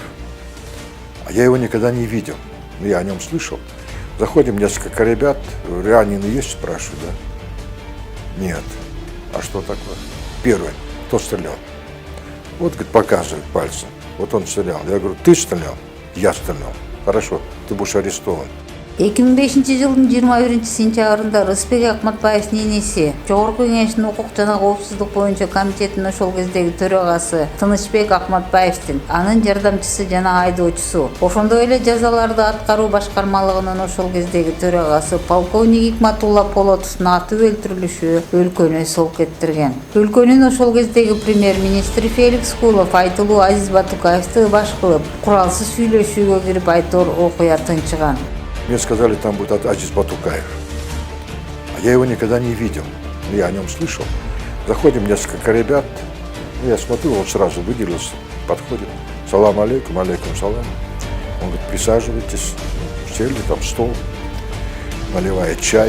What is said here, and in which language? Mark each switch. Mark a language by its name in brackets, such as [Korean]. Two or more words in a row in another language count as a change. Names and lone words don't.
[Russian] А я его никогда не видел. Но я о нем слышал. Заходим, несколько ребят, ранены есть, спрашиваю, да? Нет. А что такое? Первый. Кто стрелял? Вот, говорит, показывает пальцем. Вот он стрелял. Я говорю, ты стрелял? Я стрелял. Хорошо, ты будешь арестован. [Kyrgyz] 2005-жылдын 21-сентябрында Рысбек Акматбаевдин энеси Жогорку Кеңештин укук жана коопсуздук боюнча комитетинин ошол кездеги төрагасы Тынычбек Акматбаевдин, анын жардамчысы жана айдоочусу, ошондой эле жазаларды аткаруу башкармалыгынын ошол кездеги төрагасы полковник Икматулла Полотовдун атып өлтүрүлүшү өлкөнү солк эттирген. Өлкөнүн ошол кездеги премьер-министри Феликс Кулов айтылуу Азиз Батукаевди баш кылып, куралсыз сүйлөшүүгө кирип айтор окуя тынчыган. [Russian] Мне сказали, там будет Азиз Батукаев. А я его никогда не видел. Но я о нем слышал. Заходим, несколько ребят. Я смотрю, он сразу выделился, подходит. [Arabic] سلام عليكم، عليكم سلام. [Russian] Он говорит, присаживайтесь. Сели, там стол, наливает чай.